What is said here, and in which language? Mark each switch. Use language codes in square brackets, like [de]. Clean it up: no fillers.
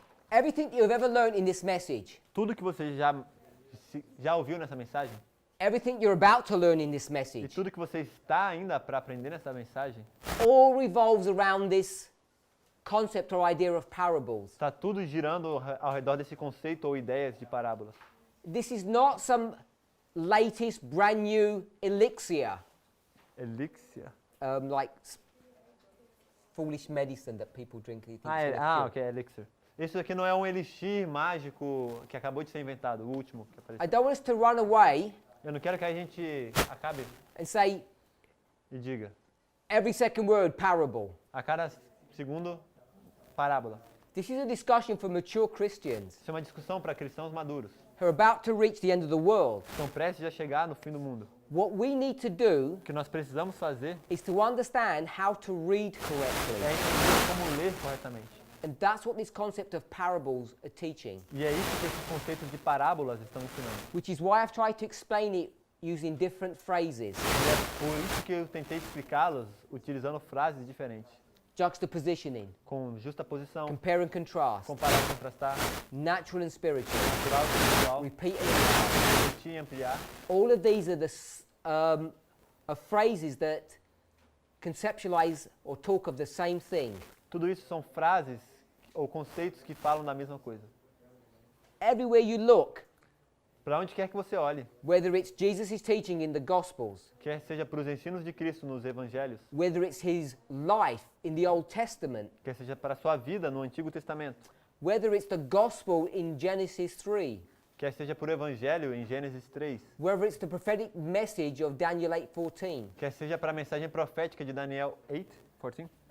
[en] Everything you've ever learned in this message, [pt] Tudo que você já ouviu nessa mensagem, [en] everything you're about to learn in this [pt] e [en] message, [pt] tudo que você está ainda para aprender nessa mensagem, [en] all revolves around this concept or idea of parables. [pt] está tudo girando ao redor desse conceito ou ideias de parábolas. [en] This is not some latest, brand new elixir, [pt] Elixir. [en] like foolish medicine that people drink. You think Ah, it's gonna cure. [pt] ok, elixir. Isso aqui não é um elixir mágico que acabou de ser inventado, o último que [en] I [pt] apareceu. [en] don't want us to run away [pt] Eu não quero que a gente acabe [en] and say [pt] e diga, [en] every second word parable. [pt] a cada segundo, parábola. [en] This is a discussion for mature Christians [pt] Isso é uma discussão para cristãos maduros. [en] who are about to reach the end of the world. [pt] Estão prestes a chegar no fim do mundo. [en] What we need to do [pt] O que nós precisamos fazer [en] is to understand how to read [pt] é [en] correctly. [pt] entender como ler corretamente. [en] And that's what this concept of parables are teaching, [pt] E é isso que esses conceitos de parábolas estão ensinando. [en] which is why I've tried to explain it using different phrases, [pt] E é por isso que eu tentei explicá-los utilizando frases diferentes, [en] juxtapositioning, [pt] com justaposição, [en] compare and contrast, [pt] comparar e contrastar, [en] natural and spiritual, [pt] natural e espiritual, [en] repeat and enlarge. [pt] repetir e ampliar. [en] All of these are are phrases that conceptualize or talk of the same thing. [pt] Tudo isso são frases ou conceitos que falam da mesma coisa. [en] Everywhere you look, [pt] Para onde quer que você olhe, [en] whether it's Jesus' teaching in the Gospels, [pt] quer seja para os ensinos de Cristo nos evangelhos, [en] whether it's his life in the Old Testament, [pt] quer seja para a sua vida no Antigo Testamento, [en] whether it's the Gospel in Genesis 3, [pt] quer seja por evangelho em Gênesis 3, [en] whether it's the prophetic message of Daniel 8:14, [pt] quer seja para a mensagem profética de Daniel 8:14.